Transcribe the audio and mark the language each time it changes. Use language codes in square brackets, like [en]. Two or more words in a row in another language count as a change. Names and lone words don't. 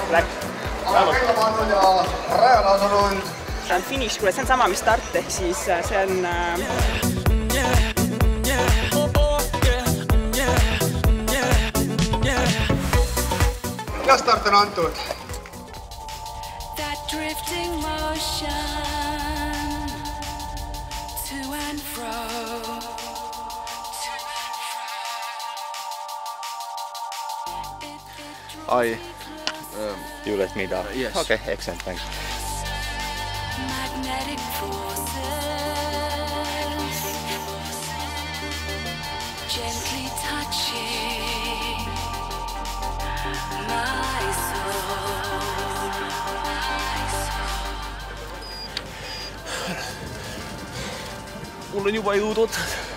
[et] välja pandud ja rajale asunud. See on finiš, kuule, see on sama, mis start, ehk siis see on... Ja start on antud. [en] You let me down. Yes. Okay, excellent, thanks. Magnetic forces gently touching my soul. [et] Mul on juba jõud otsad.